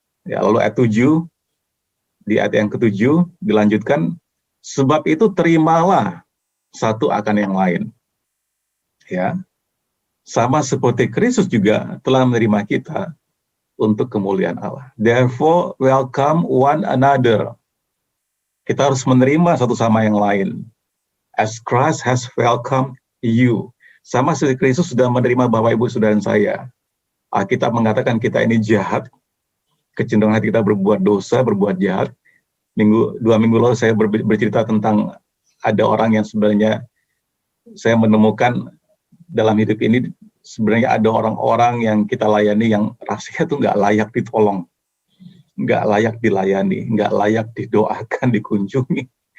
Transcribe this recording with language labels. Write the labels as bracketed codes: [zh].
[id] Ya, lalu ayat 7, di ayat yang ke-7 dilanjutkan, sebab itu terimalah satu akan yang lain. Ya. Sama seperti Kristus juga telah menerima kita untuk kemuliaan Allah. [en] Therefore, welcome one another. [id] Kita harus menerima satu sama yang lain. [en] As Christ has welcomed you. [id] Sama seperti Kristus sudah menerima Bapak Ibu Saudara dan saya. Alkitab mengatakan kita ini jahat. Kecenderungan hati kita berbuat dosa, berbuat jahat. 2 minggu lalu saya bercerita tentang ada orang yang sebenarnya saya menemukan dalam hidup ini, sebenarnya ada orang-orang yang kita layani yang rasanya tuh nggak layak ditolong, nggak layak dilayani, nggak layak didoakan, dikunjungi.